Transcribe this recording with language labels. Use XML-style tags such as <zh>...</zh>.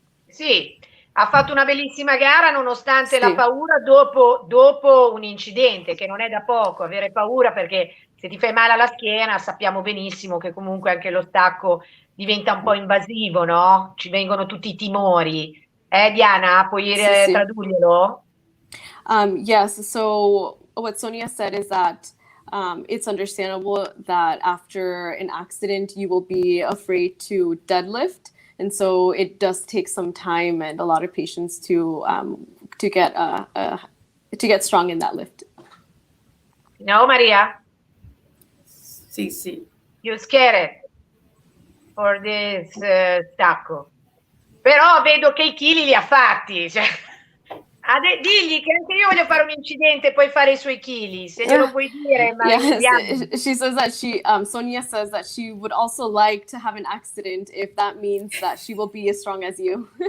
<it>Sì, ha fatto una bellissima gara nonostante Sì. la paura dopo un incidente, che non è da poco, avere paura, perché se ti fai male alla schiena sappiamo benissimo che comunque anche lo stacco diventa un po' invasivo, no? Ci vengono tutti i timori. Diana, puoi Sì. tradurglielo?</it> <en>Yes, so what Sonia said is that it's understandable that after an accident you will be afraid to deadlift, and so it does take some time and a lot of patience to get strong in that lift.</en> <it>No, Maria? Sì.</it> <en>You scared for this stacco?</en> <it>Però vedo che i chili li ha fatti, cioè. Digli che anche io voglio fare un incidente e poi fare i suoi chili, se glielo puoi dire.</it> <en>Yes, she says that Sonia says that she would also like to have an accident if that means that she will be as strong as you.</en>